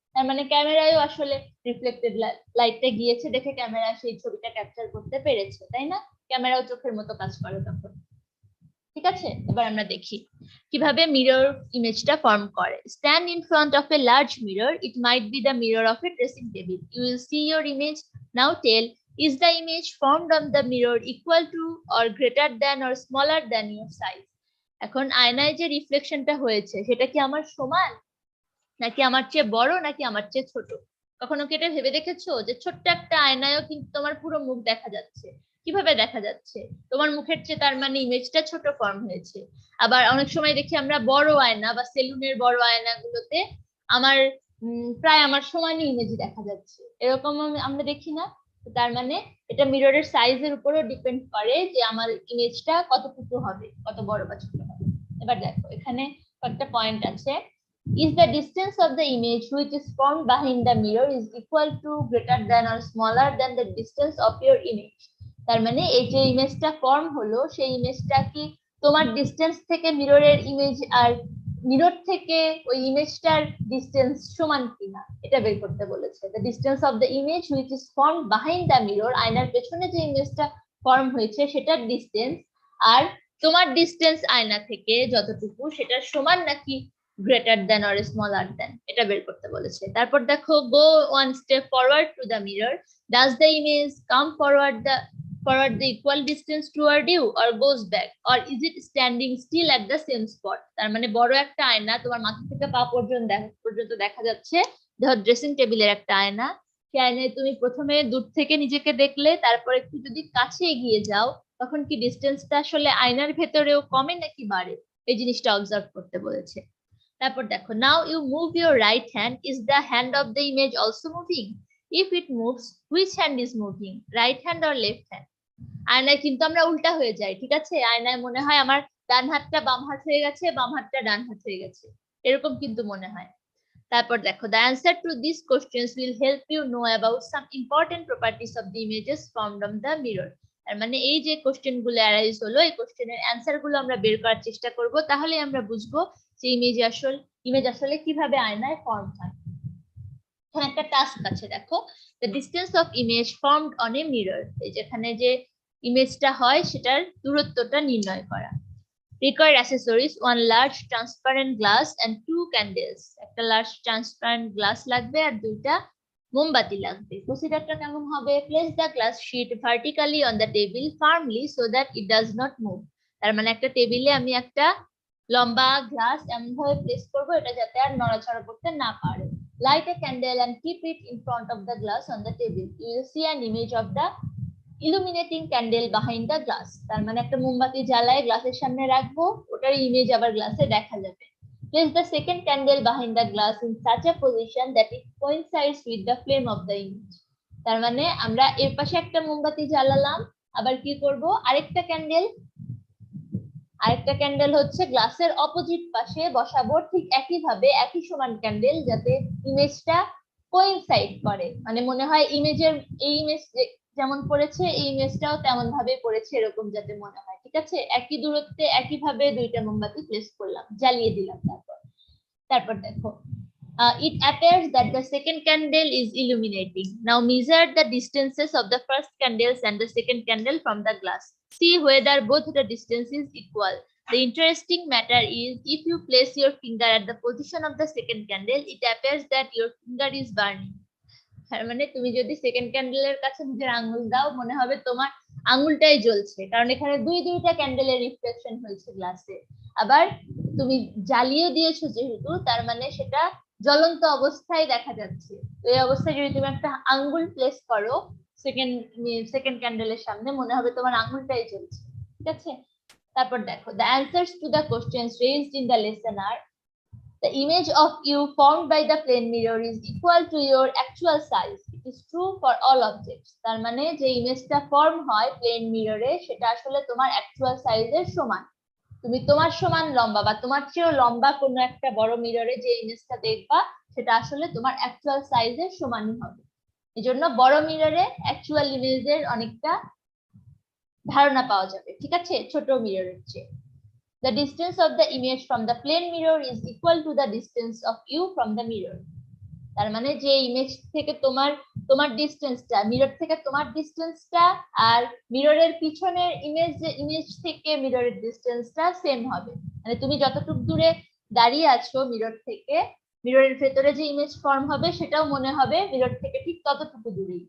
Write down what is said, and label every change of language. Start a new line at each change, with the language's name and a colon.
Bangla: তার মানে ক্যামেরায়ও আসলে রিফ্লেক্টেড লাইটটা গিয়েছে দেখে ক্যামেরা সেই ছবিটা ক্যাপচার করতে পেরেছে, তাই না? ক্যামেরাও চোখের মতো কাজ করে তখন, ঠিক আছে? এবার আমরা দেখি কিভাবে মিরর ইমেজটা ফর্ম করে।
English: Stand in front of a large mirror, it might be the mirror of a dressing table, you will see your image. Now tell, is the image formed on the mirror equal to or greater than or smaller than your size?
Bangla: এখন আয়নায় যে রিফ্লেকশনটা হয়েছে, সেটা কি আমার সমান, নাকি আমার চেয়ে বড়, নাকি আমার চেয়ে ছোট? কখনো কি এটা ভেবে দেখেছো যে ছোট্ট একটা আয়নায়ও কিন্তু তোমার পুরো মুখ দেখা যাচ্ছে? কিভাবে দেখা যাচ্ছে? তোমার মুখের চেয়ে, তার মানে ইমেজটা ছোট ফর্ম হয়েছে। আবার অনেক সময় দেখি আমরা বড় আয়না বা সেলুনের বড় আয়নাগুলোতে আমার প্রায় আমার সমানই ইমেজ দেখা যাচ্ছে, এরকম আমরা দেখি না? তার মানে এটা মিররের সাইজের উপরও ডিপেন্ড করে যে আমার ইমেজটা কতটুকু হবে, কত বড় বা ছোট হবে। এবার দেখো এখানে কয়েকটা পয়েন্ট আছে।
English: Is the distance of the image which is formed behind the mirror is equal to, greater than or smaller than the distance of your image?
Bangla: তার মানে এই যে ইমেজটা ফর্ম হলো, সেই ইমেজটা কি তোমার ডিসটেন্স থেকে মিররের ইমেজ আর মিরর থেকে ওই ইমেজটার ডিসটেন্স সমান কিনা, এটা বের করতে বলেছে।
English: The distance of the image which is formed behind the mirror,
Bangla: আয়নার পেছনে যে ইমেজটা ফর্ম হয়েছে সেটার ডিসটেন্স আর তোমার ডিসটেন্স আয়না থেকে যতটুকু, সেটার সমান নাকি
English: greater than or smaller than,
Bangla: এটা বের করতে বলেছে। তারপর দেখো,
English: go one step forward to the mirror, does the image come forward the equal distance toward you or goes back, or is it standing still at the same spot?
Bangla: তার মানে বড় একটা আয়না, তোমার মাথা থেকে পা পর্যন্ত দেখা যাচ্ছে, ধর ড্রেসিং টেবিলের একটা আয়না, সেই আয়নায় তুমি প্রথমে দূর থেকে নিজেকে দেখলে, তারপর একটু যদি কাছে এগিয়ে যাও, তখন কি ডিসটেন্সটা আসলে আয়নার ভেতরেও কমে নাকি বাড়ে, এই জিনিসটা অবজার্ভ করতে বলেছে। তারপর দেখো,
English: Now you move your right hand, is the hand of the image also moving? If it moves, which hand is moving, right hand or left hand?
Bangla: আয়নায় কিন্তু আমরা উল্টা হয়ে যাই, ঠিক আছে? আয়নায় মনে হয় আমার ডান হাতটা বাম হাত হয়ে গেছে, বাম হাতটা ডান হাত হয়ে গেছে, এরকম কিন্তু মনে হয়। তারপর দেখো,
English: the answer to these questions will help you know about some important properties of the images formed on the mirror.
Bangla: তার মানে এই যে কোশ্চেন গুলো অ্যারাইজ হলো, এই কোশ্চেনের অ্যান্সার গুলো আমরা বের করার চেষ্টা করব, তাহলে আমরা বুঝবো যে ইমেজ আসলে কিভাবে আয়নায় ফর্ম হয়। এখানে একটা টাস্ক আছে, দেখো,
English: the distance of image formed on a mirror,
Bangla: এই যেখানে যে ইমেজটা হয় সেটার দূরত্বটা নির্ণয় করা।
English: Required accessories: one large transparent glass and two candles.
Bangla: একটা লার্জ ট্রান্সপারেন্ট গ্লাস লাগবে আর দুইটা মোমবাতি লাগবে। প্রসিজারটা কেমন হবে?
English: Place the glass sheet vertically on the table firmly so that it does not move.
Bangla: তার মানে একটা টেবিলে আমি একটা লম্বা গ্লাস এমন ভাবে প্লেস করব এটা যাতে আর নড়াচড়া করতে না পারে।
English: Light a candle and keep it in front of the glass on the table. You will see an image of the illuminating candle behind the glass.
Bangla: তার মানে একটা মোমবাতি জ্বালায় গ্লাসের সামনে রাখবো, ওটার ইমেজ আবার গ্লাসে দেখা যাবে।
English: Place the second candle behind the glass in such a position that it coincides with the flame of the image.
Bangla: তার মানে আমরা এর পাশে একটা মোমবাতি জ্বালালাম, আবার কি করব, আরেকটা ক্যান্ডেল হচ্ছে গ্লাসের অপোজিট পাশে বসাবো, ঠিক একই ভাবে একই সমান ক্যান্ডেল, যাতে ইমেজটা কোইনসাইড করে, মানে মনে হয় এই ইমেজ যেমন পড়েছে এই ইমেজটাও তেমন ভাবে পড়েছে, এরকম যাতে মনে হয়। ঠিক আছে, একই দূরত্বে একই ভাবে দুইটা মোমবাতি প্লেস করলাম, জ্বালিয়ে দিলাম। তারপর দেখো,
English: it appears that the second candle is illuminating. Now measure the distances of the first candles and the second candle from the glass. See whether both the distance is equal. The interesting matter is, if you place your finger at the position of the second candle, it appears that your finger is burning.
Bangla: তার মানে তুমি যদি second ক্যান্ডেলের কাছে নিজের আঙ্গুল দাও, মনে হবে তোমার আঙ্গুলটাই জ্বলছে, কারণ এখানে দুইটা ক্যান্ডেলের রিফ্লেকশন হয়েছে গ্লাসে। আবার তুমি জ্বালিয়ে দিয়েছো যেহেতু, তার মানে সেটা জ্বলন্ত অবস্থায় দেখা যাচ্ছে। তো এই অবস্থায় যদি তুমি একটা আঙ্গুল প্লেস করো সেকেন্ড ক্যান্ডেলের সামনে, মনে হবে তোমার আঙ্গুলটাই জ্বলছে। ঠিক আছে, তারপর দেখো,
English: the answers to the questions raised in the lesson are: the image of you formed by the plane mirror is equal to your actual size. It is true for all objects.
Bangla: তার মানে যে ইমেজটা form হয় plane মিররে, সেটা আসলে তোমার actual সাইজের সমান। তুমি তোমার সমান লম্বা বা তোমার চেয়েও লম্বা কোনো একটা বড় মিররে যে ইমেজটা দেখবা, সেটা আসলে তোমার অ্যাকচুয়াল সাইজের সমানই হবে। এজন্য বড় মিররে অ্যাকচুয়াল ইমেজের অনেকটা ধারণা পাওয়া যাবে, ঠিক আছে, ছোট মিররের চেয়ে।
English: The distance of the image from the plane mirror is equal to the distance of you from the mirror.
Bangla: তার মানে যে ইমেজ থেকে তোমার ডিসটেন্সটা, মিরর থেকে তোমার ডিসটেন্সটা আর মিররের পিছনের ইমেজ থেকে মিররের ডিসটেন্সটা সেম হবে। মানে তুমি যতটুকু দূরে দাঁড়িয়ে আছো মিরর থেকে, মিররের ভেতরে যে ইমেজ ফর্ম হবে সেটাও মনে হবে মিরর থেকে ঠিক ততটুকু দূরেই।